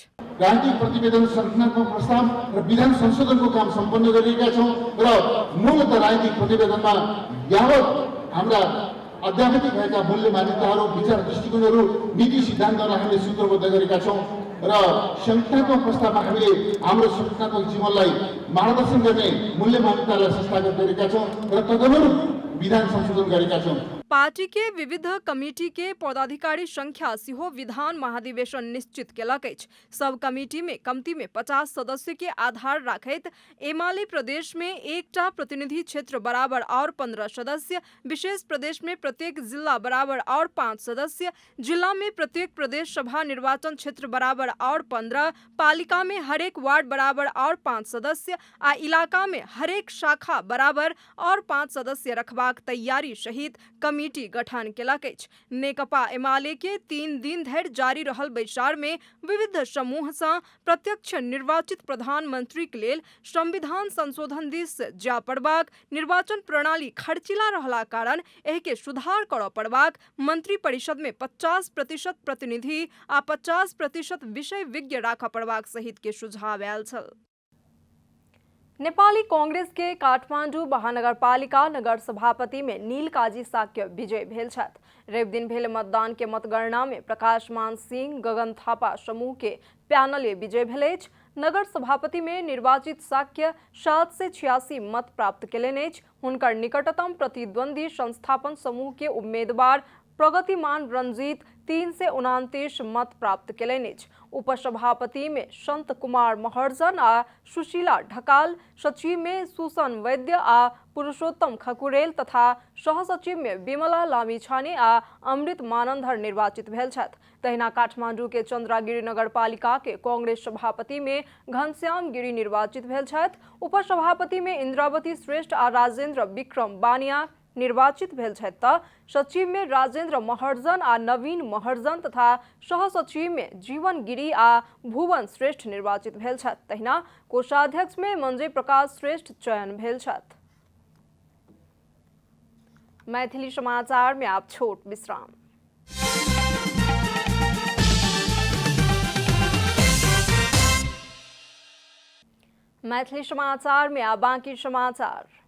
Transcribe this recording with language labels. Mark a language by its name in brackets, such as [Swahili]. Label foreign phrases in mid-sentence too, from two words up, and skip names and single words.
[Nepali] राजनीतिक प्रतिवेदन संरचनात्मक प्रस्ताव र विधान संशोधनको काम सम्पन्न गरिएका छौं र मूलतः राजनीतिक प्रतिवेदनमा यावत हाम्रा अध्यात्मिक भएका मूल्य मान्यताहरू, विचार दृष्टिकोणहरू, नीति सिद्धान्तहरू हामीले सूत्रबद्ध गरेका छौं र संरचनात्मक प्रस्तावमा हामीले हाम्रो संरचनात्मक जीवनलाई मार्गदर्शन गर्ने मूल्य मान्यतालाई संस्थागत गरेका छौं र तदनुरूप विधान संशोधन गरेका छौं। [Maithili] पार्टी के विविध कमिटी के पदाधिकारी संख्या सिहो विधान महाधिवेशन निश्चित केलक अछि। सब कमिटी में कम्ती में 50 सदस्य के आधार राखैत एमाले प्रदेश में एकटा प्रतिनिधि क्षेत्र बराबर और 15 सदस्य, विशेष प्रदेश में प्रत्येक जिला बराबर और 5 सदस्य, जिला में प्रत्येक प्रदेश सभा निर्वाचन क्षेत्र बराबर और 15, पालिका में हरेक वार्ड बराबर और 5 सदस्य आ इलाका में हरेक शाखा बराबर और 5 सदस्य रखबाक तैयारी सहित कमिटी गठन केलक अछि। नेकपा एमाले के 3 दिन धरि जारी रहल बैसार में विविध समूह सँ प्रत्यक्ष निर्वाचित प्रधानमंत्री के लेल संविधान संशोधन दिस जा पड़बाक, निर्वाचन प्रणाली खर्चिला रहला कारण एहि के सुधार करऽ पड़बाक, मंत्री परिषद में 50% प्रतिनिधि आ 50% विषय विज्ञ राखऽ पड़बाक सहित के सुझाव आयल छल। नेपाली कांग्रेस के काठमांडू महानगरपालिका नगर सभापति में नील काजी साक्य विजय भेल छथि। रवि दिन भेल मतदान के मतगणना में प्रकाशमान सिंह, गगन थापा समूह के पैनले विजय भेल अछि। नगर सभापति में निर्वाचित साक्य 786 मत प्राप्त केलनि अछि। हुनकर निकटतम प्रतिद्वंदी संस्थापन समूह के उम्मीदवार प्रगतिमान रंजीत 329 मत प्राप्त केलनि अछि। उपसभापति में संत कुमार महर्जन आ सुशीला ढकाल, सचिव में सुसन वैद्य आ पुरुषोत्तम खकुरेल तथा सहसचिव में विमला लामिछाने आ अमृत मानंदर निर्वाचित भेल छथि। तहिना काठमांडू के चंद्रागिरी नगरपालिका के कांग्रेस सभापति में घनश्याम गिरी निर्वाचित भेल छथि। उपसभापति में इंद्रावती श्रेष्ठ आ राजेंद्र विक्रम बानिया निर्वाचित भेल छथि त सचिव में राजेंद्र महर्जन आ नवीन महर्जन तथा सहसचिव में जीवन गिरी आ भुवन श्रेष्ठ निर्वाचित भेल छथि। तहिना कोषाध्यक्ष में मंजय प्रकाश श्रेष्ठ चयन भेल छथि। मैथिली समाचार में आप छोट विश्राम। मैथिली समाचार में आप बाकी समाचार।